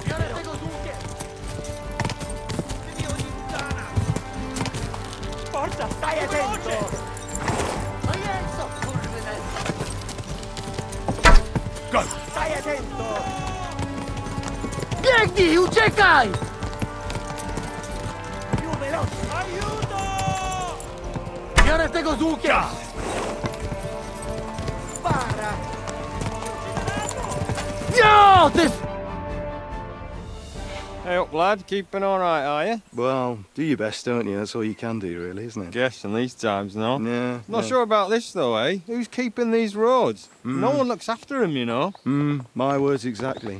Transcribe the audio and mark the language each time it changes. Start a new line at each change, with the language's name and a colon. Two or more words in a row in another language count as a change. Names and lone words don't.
Italian: Forza! Stai attento! Go! Stai attento!
Polish: Biegnij, uciekaj!
Italian: Più veloce! Aiuto!
Polish: Biorę tego z łukiem!
Italian: Spara!
English: No, this... Hey up, lad. Keeping all right, are you? Well, do your best, don't you? That's all you can do, really, isn't it? Guess in these times, no? Yeah. Not sure about this, though, eh? Who's keeping these roads? No Mm. one looks after them, you know. My words exactly.